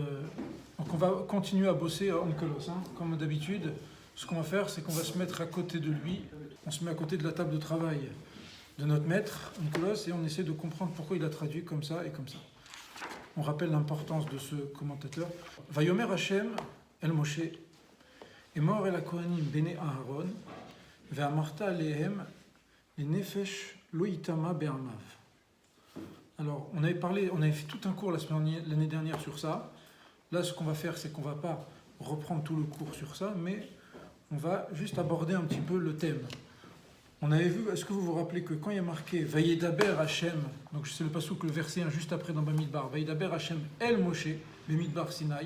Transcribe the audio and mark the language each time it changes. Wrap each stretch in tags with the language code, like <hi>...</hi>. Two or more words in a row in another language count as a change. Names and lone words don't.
<fr>Donc on va continuer à bosser Onkelos, hein. Comme d'habitude, ce qu'on va faire, c'est qu'on va se mettre à côté de lui, on se met à côté de la table de travail de notre maître, Onkelos, et on essaie de comprendre pourquoi il a traduit comme ça et comme ça. On rappelle l'importance de ce commentateur.</fr> <he>ויאמר השם אל משה, אמור אל הכהנים בני אהרן ואמרת אלהם לנפש לא יטמא בעמיו.</he> <fr>Alors, on avait fait tout un cours l'année dernière sur ça. Là, ce qu'on va faire, c'est qu'on ne va pas reprendre tout le cours sur ça, mais on va juste aborder un petit peu le thème. On avait vu, est-ce que vous vous rappelez que quand il y a marqué</fr> <he>וידבר השם,</he> <fr>donc c'est le passouk, le verset 1 juste après dans Bamidbar,</fr> <he>וידבר השם אל משה במדבר סיני.</he>